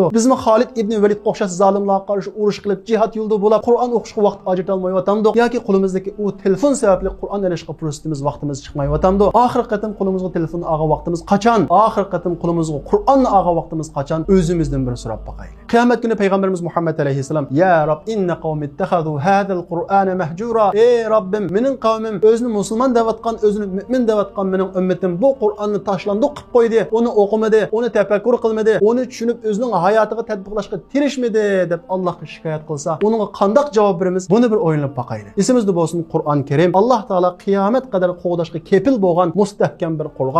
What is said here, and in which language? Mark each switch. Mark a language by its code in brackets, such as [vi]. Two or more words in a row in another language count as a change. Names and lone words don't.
[uz] Bizmi Xolid ibn Velid o'xshash zolimlarga qarshi urush qilib jihad yo'lida bo'lib Qur'on o'qishga vaqt ajrata olmayotgandik yoki qo'limizdagi u telefon sababli Qur'on alishga fursatimiz, vaqtimiz chiqmayyotamdi. Oxir qatim qo'limizga telefonni olgan vaqtimiz qachon? Oxir qatim qo'limizga Qur'onni olgan vaqtimiz qachon? O'zimizdan bir so'rab boqaylik. Qiyomat kuni payg'ambarimiz Muhammad alayhisalom: [ar] "يا رب, إن قومي اتخذوا هذا القرآن مهجورا." [uz] Ey Robbim, mening qavmim o'zini musulmon devatgan, o'zini mu'min devatgan mening ummatim bu Qur'onni tashlandiq qilib qo'ydi. Uni o'qimadi, uni tafakkur qilmadi, uni tushunib o'zining hayotiga tatbiqlashga tirishmadi deb Allohga shikoyat qilsa, uningga qanday javob beramiz? Buni bir o'ylab boqaylik. Esimizda bo'lsin, Qur'on Karim Alloh taolo qiyomat qadar qo'g'dashga kepil bo'lgan mustahkam bir Qur'on.